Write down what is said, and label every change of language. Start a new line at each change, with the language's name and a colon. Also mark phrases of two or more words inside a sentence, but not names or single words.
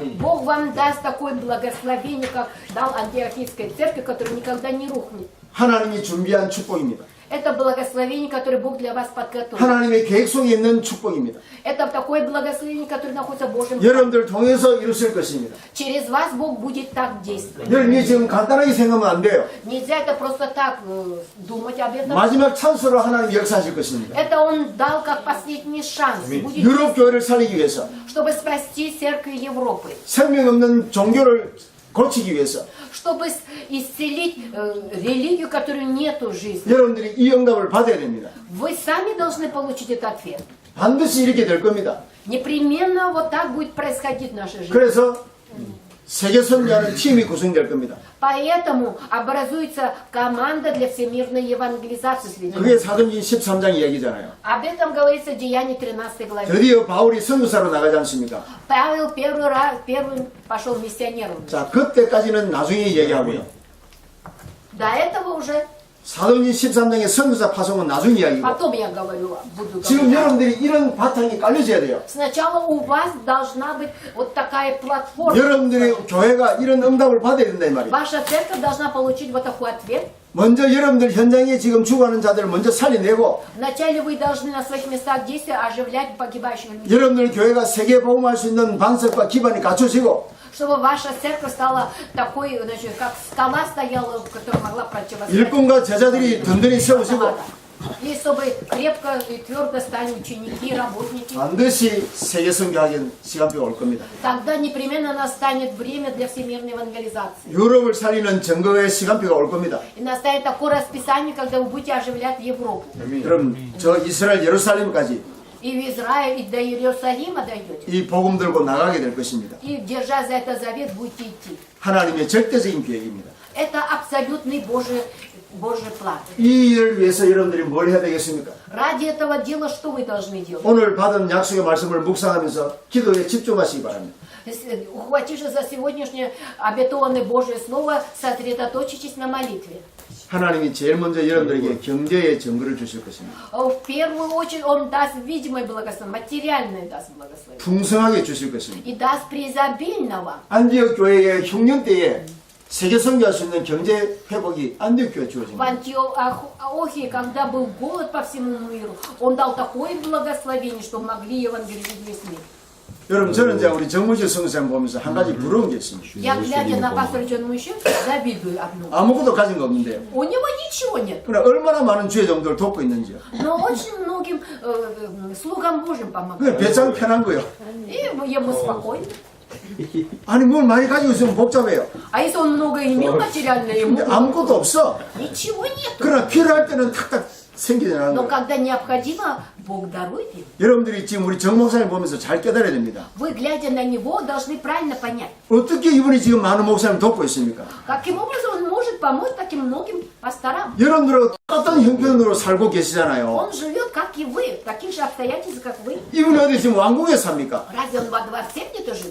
Russian: Бог вам даст такое благословение, как дал Антиохийской церкви, которая никогда не рухнет.
Korean: 하나님이 준비한 축복입니다.
Russian: Это благословение, которое Бог для вас подготовил.
Korean: 하나님의 계획 속에 있는 축복입니다.
Russian: Это такое благословение, которое находится в Божьем.
Korean: 여러분들 통해서 이루실 것입니다.
Russian: Через вас Бог будет так действовать.
Korean: 여러분이 지금 간단하게 생각하면 안 돼요.
Russian: Нельзя это просто так думать об этом.
Korean: 마지막 찬스로 하나님 역사하실 것입니다.
Russian: Это Он дал как последний шанс, будет,
Korean: 유럽 교회를 살리기 위해서,
Russian: чтобы спасти церкви Европы,
Korean: 생명 없는 종교를 고치기 위해서
Russian: чтобы исцелить религию, которой нету жизни.
Korean: 여러분들이 이 응답을 받아야 됩니다.
Russian: Вы сами должны получить этот ответ.
Korean: 반드시 이렇게 될 겁니다.
Russian: Непременно вот так будет происходить в нашей жизни.
Korean: 그래서 세계 선교하는 팀이 구성될 겁니다.
Russian: Поэтому образуется команда для всемирной евангелизации среди
Korean: 그게
Russian: нас.
Korean: 사도행전 13장 이야기잖아요.
Russian: Об этом говорится в Деянии 13 главе.
Korean: 드디어 바울이 선교사로 나가지 않습니까?
Russian: Павел первым пошел миссионером.
Korean: 자, 그때까지는 나중에 얘기하고요.
Russian: До этого уже,
Korean: 사도행전 13장의 선교사 파송은 나중 이야기고
Russian: потом я говорю, буду
Korean: 지금
Russian: говорить.
Korean: 여러분들이 이런 바탕이 깔려져야 돼요.
Russian: Сначала у вас должна быть вот такая платформа.
Korean: 여러분들의 교회가 이런 응답을 받아야 된다 이 말이에요.
Russian: Ваша церковь должна получить вот такой ответ.
Korean: 먼저 여러분들 현장에 지금 죽어가는 자들을 먼저 살려내고
Russian: Вначале вы должны на своих местах действия оживлять погибающих людей.
Korean: 여러분들 교회가 세계 복음할 수 있는 반석과 기반이 갖춰지고
Russian: Чтобы ваша церковь стала такой, значит, как скала стояла, которая могла противостоять.
Korean: 일꾼과 제자들이 든든히 세워지고
Russian: И чтобы крепко и твердо стали ученики, работники.
Korean: 반드시 세계 선교하는 시간표가 올 겁니다.
Russian: Тогда непременно настанет время для всемирной евангелизации.
Korean: 유럽을 살리는 증거의 시간표가 올 겁니다.
Russian: И настанет такое расписание, когда вы будете оживлять Европу.
Korean: 그럼 저 이스라엘 예루살렘까지
Russian: И в Израиль, и до Иерусалима дойдете.
Korean: 이 복음 들고 на가게 될 것입니다.
Russian: И, держа за это завет, будете идти.
Korean: 하나님의 절대적인 계획입니다.
Russian: Это абсолютный Божий план.
Korean: 이 일을 위해서 여러분들이 뭘 해야 되겠습니까?
Russian: Ради этого дела что вы должны делать?
Korean: 오늘 받은 약속의 말씀을 묵상하면서 기도에 집중하시기 바랍니다.
Russian: Ухватившись за сегодняшнее обетованное Божье Слово, сосредоточитесь на молитве.
Korean: 하나님이 제일 먼저 여러분들에게 경제의 증거를 주실 것입니다.
Russian: В первую очередь Он даст видимое благословение, материальное даст благословение.
Korean: 풍성하게 주실 것입니다.
Russian: И даст преизобильно вам.
Korean: 안디옥 교회의 흉년 때에 세계 선교할 수 있는 경제 회복이 안디옥 교회에
Russian: В
Korean: 주어집니다.
Russian: Антиохии, когда был голод по всему миру, Он дал такое благословение, что могли евангелизировать весь мир.
Korean: 여러분 저는 이제 우리 정무실 선교사님 보면서 한 가지 부러운 게 있습니다.
Russian: Я, глядя на пастора Джон Мужчин, завидую одному.
Korean: 아무것도 가진 거 없는데요.
Russian: У него ничего нет,
Korean: 그러나 얼마나 많은 주의 종들을 돕고 있는지요.
Russian: но очень многим слугам Божьим
Korean: 그냥
Russian: помогает.
Korean: 배짱 편한 거요.
Russian: И ему спокойно.
Korean: 아니 뭘 많이 가지고 있으면 복잡해요.
Russian: А если он много имел материально, ему
Korean: 근데 아무것도 없어.
Russian: ничего нет.
Korean: 그러나 필요할 때는 탁탁 생기잖아요.
Russian: Но когда необходимо, Бог дарует им.
Korean: 여러분들이 지금 우리 정 목사님 보면서 잘 깨달아야 됩니다.
Russian: Вы, глядя на него, должны правильно понять,
Korean: 어떻게 이분이 지금 많은 목사님 돕고 있습니까?
Russian: каким образом он может может помочь таким многим пасторам.
Korean: 여러분들하고 똑같은 형편으로 살고 계시잖아요.
Russian: Он живет, как и вы, в таких же обстоятельствах, как вы.
Korean: 이분이 어디 지금 왕궁에 삽니까?
Russian: Разве он во дворце где-то живет?